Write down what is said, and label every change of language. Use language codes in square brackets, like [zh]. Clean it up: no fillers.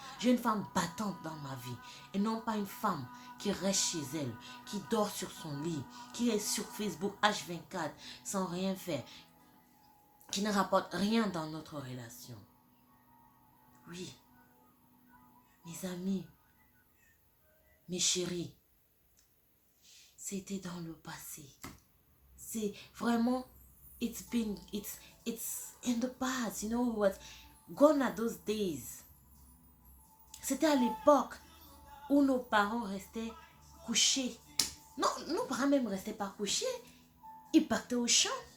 [fr] J'ai une femme battante dans ma vie. Et non pas une femme qui reste chez elle, qui dort sur son lit, qui est sur Facebook H24 sans rien faire, qui ne rapporte rien dans notre relation. Oui, mes amis, mes chéris, c'était dans le passé. C'est vraiment, [en] it's in the past, you know what? Gone are those days. [fr] C'était à l'époque où nos parents restaient couchés. Non, nos parents même restaient pas couchés. Ils partaient au champ.